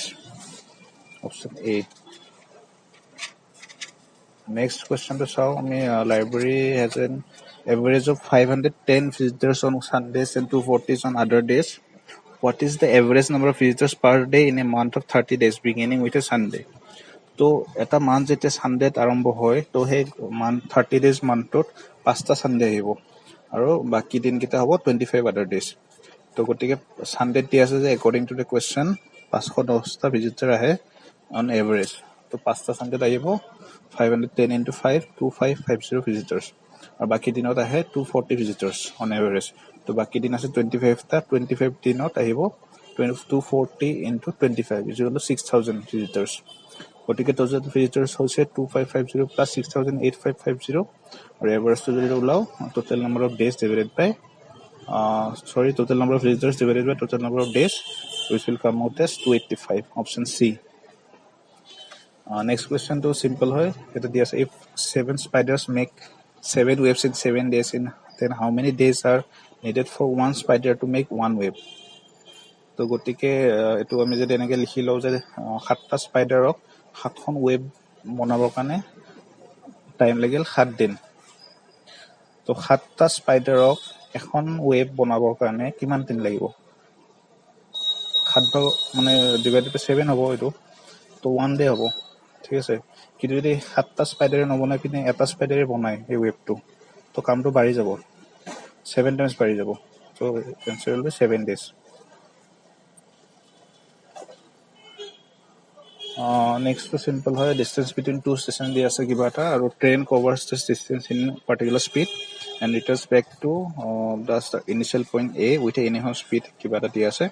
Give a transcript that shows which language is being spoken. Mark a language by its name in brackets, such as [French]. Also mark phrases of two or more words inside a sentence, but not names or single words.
[English] Option A. Next question to solve. Library has an average of 510 visitors on Sundays and 240 on other days. What is the average number of visitors per day in a month of 30 days beginning with a Sunday? [Assamese] তো এটা মান্থ যেতিয়া সানডেত আৰম্ভ হয় তো সেই মান্থ 30 [English] days month [Assamese] 5টা সানডে আহিব আৰু বাকি দিনকেইটা হ'ব 25 [English] other days. [Assamese] তো গতিকে সানডেত দিয়া আছে যে [English] according to the question [Assamese] 510টা ভিজিটৰ আহে [English] on average. [Assamese] তো 5টা সানডেত আহিব 510 into 5 2550 ভিজিটৰ্ছ আৰু বাকি দিনত আহে 240 [English] visitors on average. [Assamese] তো বাকি দিন আছে 25টা 25 দিনত আহিব [English] 240 into 25 is equal to 6000 visitors. [Assamese] গতিকে [English] total visitors [Assamese] হৈছে 2550 প্লাছ 6000 আৰু এভাৰেজটো যদি ওলাও [English] total number of days divided by total number of visitors divided by total number of days, which will come out as 285. Option C. Next question to simple hoy. If 7 spiders make 7 webs in 7 days, then how many days are needed for one spider to make one web? [Assamese] তো গতিকে এইটো আমি যদি এনেকৈ লিখি লওঁ যে 7টা স্পাইডাৰক 7খন ৱেব বনাবৰ কাৰণে টাইম লাগিল 7 দিন। তো 7টা স্পাইডাৰক এখন ৱেব বনাবৰ কাৰণে কিমান দিন লাগিব? 7 ভাগ মানে [English] divided by [Assamese] 7 হ'ব এইটো, তো 1 ডে হ'ব, ঠিক আছে। কিন্তু যদি 7টা স্পাইডাৰে নবনাই পিনে এটা স্পাইডাৰে বনায় এই ৱেবটো, তো কামটো বাঢ়ি যাব, 7 টাইমছ বাঢ়ি যাব। তো এনচাৰ হ'ল 7 ডেজ। [English] Next to simple hoy, distance between two stations [Assamese] দি আছে কিবা এটা আৰু [English] train covers this distance in particular speed and returns back to the initial point A with a anyhow speed [Assamese] কিবা এটা দি আছে.